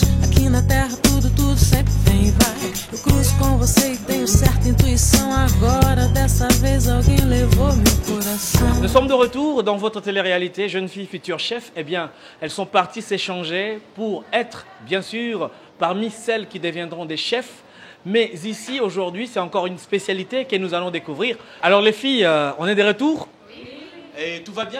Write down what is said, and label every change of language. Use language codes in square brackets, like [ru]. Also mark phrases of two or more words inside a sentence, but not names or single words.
[pt] Aqui na terra tudo sempre vem e vai. Eu cruzo com você e tenho certa intuição. Agora dessa vez alguém levou meu coração. [fr] Nous sommes de retour dans votre télé-réalité Jeunes filles futures chefs. Eh bien, elles sont parties s'échanger pour être, bien sûr, parmi celles qui deviendront des chefs. Mais ici, aujourd'hui, c'est encore une spécialité que nous allons découvrir. Alors les filles, on est de retour? Oui. Et tout va bien?